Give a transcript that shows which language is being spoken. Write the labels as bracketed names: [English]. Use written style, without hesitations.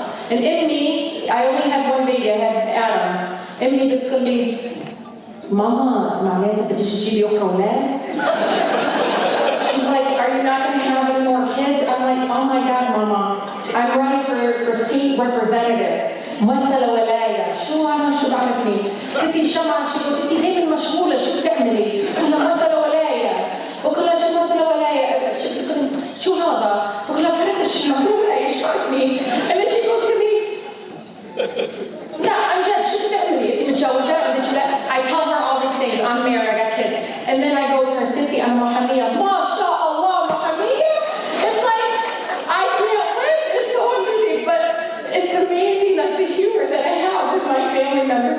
[English] And Emmy, I only had one baby, I had Adam. [Arabic] Emmy بتقول لي Mama, معناتها بدك تجيبي أولاد? [English] She's like, are you not going to have any more kids? I'm like, oh my God, Mama, I'm running for state representative. [Arabic] ممثلة ولاية، شو أنا شو بعمل فيه؟ ستي شمعة شو ستي دايما مشغولة شو بتعملي؟ كلها ممثلة ولاية، وكلها شو ممثلة ولاية؟ شو هذا؟ وكلها بعرفش ممثلة ولاية شو عرفني؟ [English] And then she goes to me. [Arabic] لا [English] I'm just [Arabic] شو بتعملي؟ أنت متجوزة؟ [English] I tell her all these things. I'm married, I got kids, and then I go to her [Arabic] ستي أنا محامية. ما شاء الله محامية. [English] It's like I can't wait. It's so interesting, but it's amazing that the humor that I have with my family members.